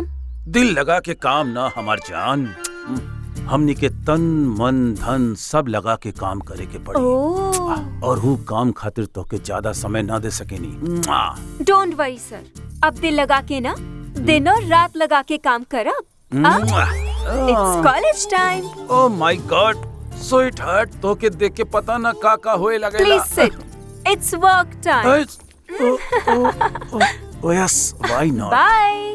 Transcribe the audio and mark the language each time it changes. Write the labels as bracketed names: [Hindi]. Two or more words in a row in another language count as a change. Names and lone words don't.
[Bhojpuri] दिल लगा के काम ना हमार जान, हमनी के तन मन धन सब लगा के काम करे के पड़ी। और वो काम खातिर तो के ज्यादा समय ना दे सकेनी। [English] don't worry sir, [Bhojpuri] अब दिल लगा के ना दिन और रात लगा के काम करब। [English] it's college time. oh my god sweet heart, [Bhojpuri] तो के देख के पता ना का होए लगेला। [English] please sit, it's work time. Oh yes, why not? Bye.